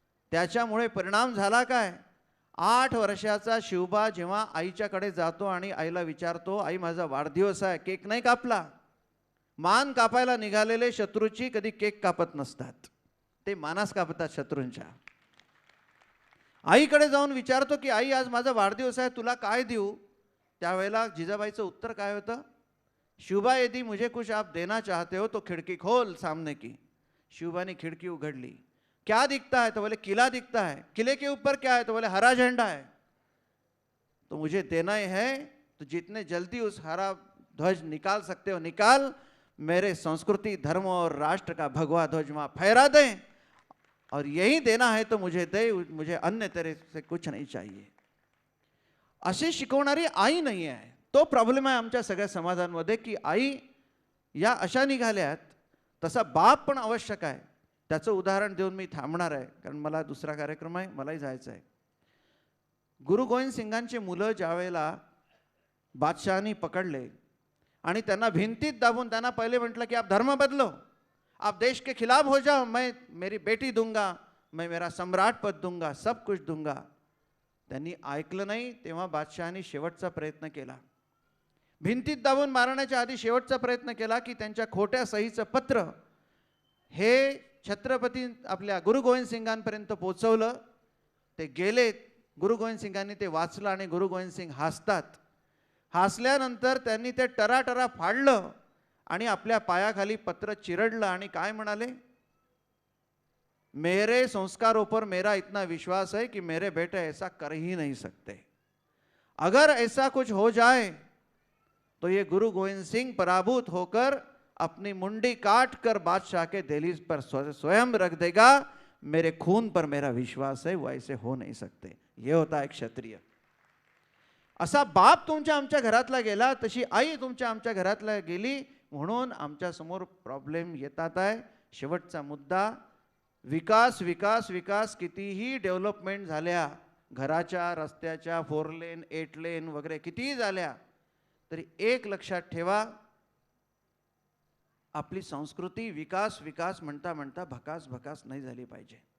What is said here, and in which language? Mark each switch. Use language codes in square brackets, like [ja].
[mr] त्याच्यामुळे परिणाम झाला काय, 8 वर्षाचा शिवबा जेव्हा आईच्याकडे जातो आणि आईला विचारतो, आई माझा वाढदिवस आहे, केक नाही कापला. मान कापायला निघालेले शत्रूची कधी केक कापत नसतात, ते मानास कापतात शत्रूंच्या. आईकडे जाऊन विचारतो की आई आज माझा वाढदिवस आहे, तुला काय देऊ? त्यावेळेला जिजाबाईचं उत्तर काय होतं? [hi] शिवबा यदि मुझे कुछ आप देना चाहते हो तो खिड़की खोल सामने की। शिवबा ने खिड़की उघडली। क्या दिखता है? तो बोले किला दिखता है। किले के ऊपर क्या है? तो बोले हरा झंडा है। तो मुझे देना ही है, तो जितने जल्दी उस हरा ध्वज निकाल सकते हो निकाल, मेरे संस्कृति धर्म और राष्ट्र का भगवा ध्वज वहां फहरा दें, और यही देना है तो मुझे दे, मुझे अन्य तरह से कुछ नहीं चाहिए। [mr] अशी शिकवणारी आई नाही आहे। तो प्रॉब्लेम आहे आमच्या सगळ्या समाजांमध्ये की आई या अशा निघाल्यात, तसा बाप पण आवश्यक आहे। त्याचं उदाहरण देऊन मी थांबणार आहे, कारण मला दुसरा कार्यक्रम आहे, मलाही जायचं आहे। गुरु गोविंद सिंगांचे मुलं ज्यावेळेला बादशाहानी पकडले आणि त्यांना भिंतीत दाबून त्यांना पहिले म्हटलं की [hi] आप धर्म बदलो, आप देश के खिलाफ हो जाओ, मैं मेरी बेटी दूंगा, मैं मेरा सम्राट पद दूंगा, सब कुछ दूंगा। [mr] त्यांनी ऐकलं नाही। तेव्हा बादशहानी शेवटचा प्रयत्न केला, भिंतीत दाबून मारण्याच्या आधी शेवटचा प्रयत्न केला की त्यांच्या खोट्या सहीचं पत्र हे छत्रपती आपल्या गुरु गोविंद सिंगांपर्यंत पोहोचवलं। ते गेले, गुरु गोविंद सिंगांनी ते वाचलं आणि गुरु गोविंद सिंग हसतात। हसल्यानंतर त्यांनी ते टराटरा फाडलं आणि आपल्या पायाखाली पत्र चिरडलं आणि काय म्हणाले? [hi] मेरे संस्कारों पर मेरा इतना विश्वास है कि मेरे बेटे ऐसा कर ही नहीं सकते। अगर ऐसा कुछ हो जाए तो ये गुरु गोविंद सिंह पराभूत होकर अपनी मुंडी काट कर बादशाह के दहलीज पर स्वयं रख देगा। मेरे खून पर मेरा विश्वास है, वो ऐसे हो नहीं सकते। ये होता है क्षत्रिय। [mr] असा बाप तुमच्या आमच्या घरातला गेला, तशी आई तुमच्या आमच्या घरातला गेली, म्हणून आमच्या समोर प्रॉब्लेम येतात आहे। शेवटचा मुद्दा, विकास विकास विकास कितीही डेव्हलपमेंट झाल्या, घराच्या रस्त्याच्या 4 लेन 8 लेन वगैरे कितीही झाल्या, तरी एक लक्षात ठेवा, आपली संस्कृती विकास विकास म्हणता म्हणता भकास भकास नाही झाली पाहिजे।